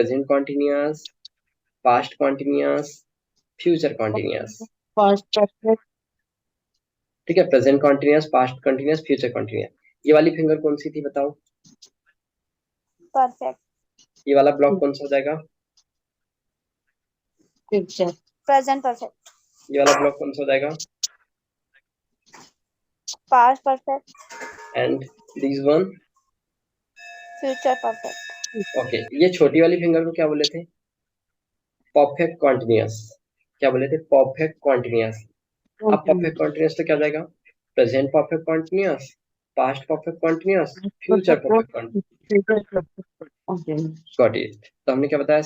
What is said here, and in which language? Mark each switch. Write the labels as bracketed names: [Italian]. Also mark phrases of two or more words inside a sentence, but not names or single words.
[English] present continuous, past continuous, future continuous. past, perfect, [Hindi] ठीक है, [English] present continuous, past continuous, future continuous. [Hindi] ये वाली फिंगर कौन सी थी बताओ? [English] perfect, [Hindi] ये वाला ब्लॉक कौन सा हो जाएगा? [English] फ्यूचर, present perfect, [Hindi] ये वाला ब्लॉक कौन सा हो जाएगा? [English] past perfect, and this one? future perfect, ओके, [Hindi] ये छोटी वाली फिंगर को क्या बोले थे? [English] perfect continuous. [Hindi] क्या बोले थे? [English] perfect continuous. अब perfect continuous [Hindi] तो क्या हो जाएगा? [English] present perfect continuous, past perfect continuous, future perfect continuous. got it? [Hindi] तो हमने क्या बताया?